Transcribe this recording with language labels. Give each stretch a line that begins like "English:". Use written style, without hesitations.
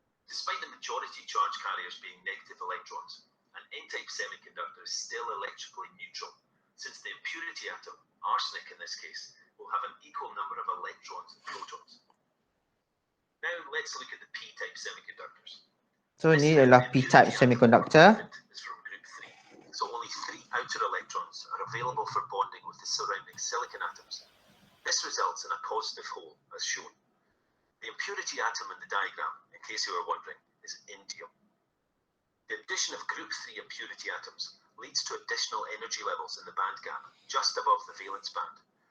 English: Despite the majority charge carriers being negative electrons, an N-type semiconductor is still electrically neutral, since the impurity atom, arsenic in this case, will have an equal number of electrons and protons. Now let's look at the P-type semiconductors.
Malay: So ni adalah P-type semiconductor.
English: Is from group 3, so only 3 outer electrons are available for bonding with the surrounding silicon atoms. This results in a positive hole, as shown. The impurity atom in the diagram, in case you were wondering, is indium. The addition of group 3 impurity atoms leads to additional energy levels in the band gap, just above the valence band.